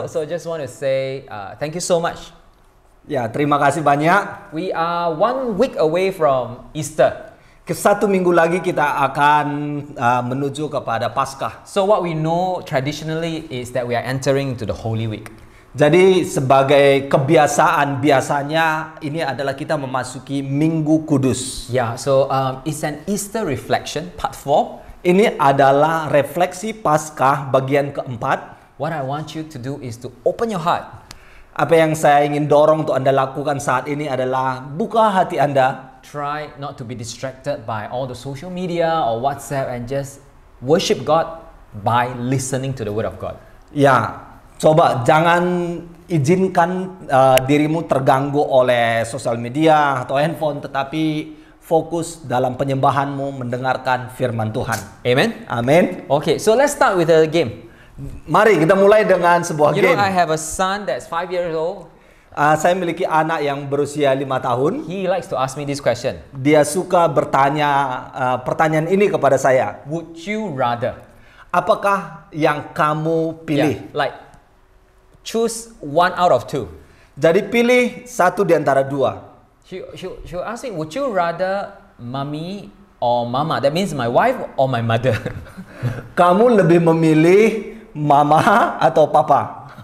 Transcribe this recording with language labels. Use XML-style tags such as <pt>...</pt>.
<en>So just want to say thank you so much.</en> <id>Ya, terima kasih banyak.</id> <en>We are 1 week away from Easter.</en> <id>Satu minggu lagi kita akan menuju kepada Paskah.</id> <en>So what we know traditionally is that we are entering into the Holy Week.</en> <id>Jadi sebagai kebiasaan biasanya ini adalah kita memasuki Minggu Kudus.</id> <en>Yeah, so it's an Easter reflection, part 4.</en> <id>Ini adalah refleksi Paskah bagian keempat.</id> <en>What I want you to do is to open your heart.</en> <id>Apa yang saya ingin dorong untuk Anda lakukan saat ini adalah buka hati Anda.</id> <en>Try not to be distracted by all the social media or WhatsApp and just worship God by listening to the Word of God.</en> <id>Ya, coba jangan izinkan dirimu terganggu oleh sosial media atau handphone, tetapi fokus dalam penyembahanmu mendengarkan firman Tuhan.</id> <en>Amen?</en> <id>Amin.</id> <en>Okay, so let's start with a game.</en> <id>Mari kita mulai dengan sebuah</id> <en>You know, I have a son that's 5 years old.</en> <id>Saya memiliki anak yang berusia 5 tahun.</id> <en>He likes to ask me this question.</en> <id>Dia suka bertanya pertanyaan ini kepada saya.</id> <en>Would you rather?</en> <id>Apakah yang kamu pilih?</id> <en>Yeah, like choose 1 out of 2.</en> <id>Jadi pilih satu di antara dua.</id> <en>She'll ask me, would you rather mommy or mama? That means my wife or my mother.</en> <id>Kamu lebih memilih mama atau papa?</id>